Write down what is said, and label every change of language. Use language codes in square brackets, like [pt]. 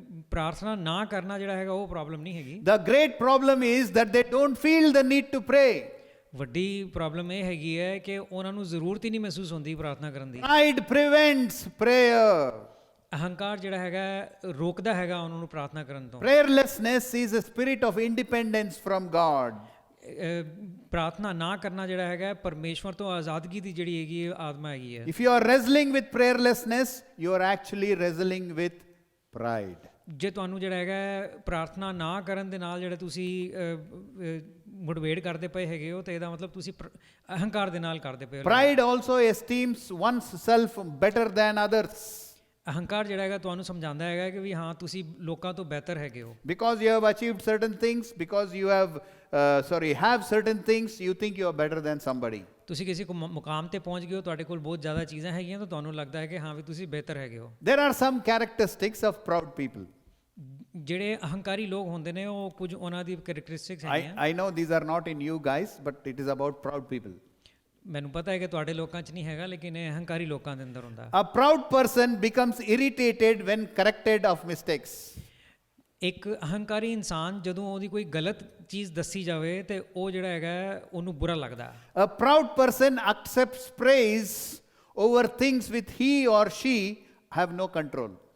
[pa] ਪ੍ਰਾਰਥਨਾ ਨਾ ਕਰਨਾ ਜਿਹੜਾ ਹੈਗਾ ਉਹ ਪ੍ਰੋਬਲਮ ਨਹੀਂ ਹੈਗੀ। [en] The great problem is that they don't feel the need to pray. [pa] ਵੱਡੀ ਪ੍ਰੋਬਲਮ ਇਹ ਹੈਗੀ ਹੈ ਕਿ ਉਹਨਾਂ ਨੂੰ ਜ਼ਰੂਰਤ ਹੀ ਨਹੀਂ ਮਹਿਸੂਸ ਹੁੰਦੀ ਪ੍ਰਾਰਥਨਾ ਕਰਨ ਦੀ। [en] Pride prevents prayer. [pa] ਅਹੰਕਾਰ ਜਿਹੜਾ ਹੈਗਾ ਰੋਕਦਾ ਹੈਗਾ ਉਹਨਾਂ ਨੂੰ ਪ੍ਰਾਰਥਨਾ ਕਰਨ ਤੋਂ। [en] Prayerlessness is a spirit of independence from God. [pa] ਪ੍ਰਾਰਥਨਾ ਨਾ ਕਰਨਾ ਜਿਹੜਾ ਹੈਗਾ ਪਰਮੇਸ਼ਵਰ ਤੋਂ ਆਜ਼ਾਦਗੀ ਦੀ ਜਿਹੜੀ ਹੈਗੀ ਆਤਮਾ ਹੈਗੀ ਹੈ। [en] If you are wrestling with prayerlessness, you are actually wrestling with pride. [pa] ਜੇ ਤੁਹਾਨੂੰ ਜਿਹੜਾ ਹੈਗਾ ਪ੍ਰਾਰਥਨਾ ਨਾ ਕਰਨ ਦੇ ਨਾਲ ਜਿਹੜਾ ਤੁਸੀਂ ਮੁठਭੇੜ ਕਰਦੇ ਪਏ ਹੈਗੇ ਹੋ, ਤੇ ਇਹਦਾ ਮਤਲਬ ਤੁਸੀਂ ਅਹੰਕਾਰ ਦੇ ਨਾਲ ਕਰਦੇ ਪਏ ਹੋ। [en] Pride also esteems one's self better than others. [pa] ਅਹੰਕਾਰ ਜਿਹੜਾ ਹੈਗਾ ਤੁਹਾਨੂੰ ਸਮਝਾਉਂਦਾ ਹੈਗਾ ਕਿ ਵੀ ਹਾਂ ਤੁਸੀਂ ਲੋਕਾਂ ਤੋਂ ਬਿਹਤਰ ਹੈਗੇ ਹੋ। [en] Because you have achieved certain things, because you have certain things, you think you are better than somebody. [pa] ਤੁਸੀਂ ਕਿਸੇ ਕੋ ਮੁਕਾਮ ਤੇ ਪਹੁੰਚ ਗਏ ਹੋ, ਤੁਹਾਡੇ ਕੋਲ ਬਹੁਤ ਜ਼ਿਆਦਾ ਚੀਜ਼ਾਂ ਹੈਗੀਆਂ, ਤਾਂ ਤੁਹਾਨੂੰ ਲੱਗਦਾ ਹੈ ਕਿ ਹਾਂ ਵੀ ਤੁਸੀਂ ਬਿਹਤਰ ਹੈਗੇ ਹੋ। [en] There are some characteristics of proud people. [pa] ਜਿਹੜੇ ਅਹੰਕਾਰੀ ਲੋਕ ਹੁੰਦੇ ਨੇ ਉਹ ਕੁਝ ਉਹਨਾਂ ਦੀ ਕੈਰੈਕਟਰਿਸਟਿਕਸ ਹੈਗੀਆਂ। [en] I know these are not in you guys, but it is about proud people. [pa] ਮੈਨੂੰ ਪਤਾ ਹੈ ਕਿ ਤੁਹਾਡੇ ਲੋਕਾਂ 'ਚ ਨਹੀਂ ਹੈਗਾ, ਲੇਕਿਨ ਇਹ ਅਹੰਕਾਰੀ ਲੋਕਾਂ ਦੇ ਅੰਦਰ ਹੁੰਦਾ। [en] A proud person becomes irritated when corrected of mistakes. [pa] ਇੱਕ ਅਹੰਕਾਰੀ ਇਨਸਾਨ ਜਦੋਂ ਉਹਦੀ ਕੋਈ ਗਲਤ ਚੀਜ਼ ਦੱਸੀ ਜਾਵੇ ਤੇ ਉਹ ਜਿਹੜਾ ਹੈਗਾ ਉਹਨੂੰ ਬੁਰਾ ਲੱਗਦਾ। [en] A proud person accepts praise over things with he or she have no control.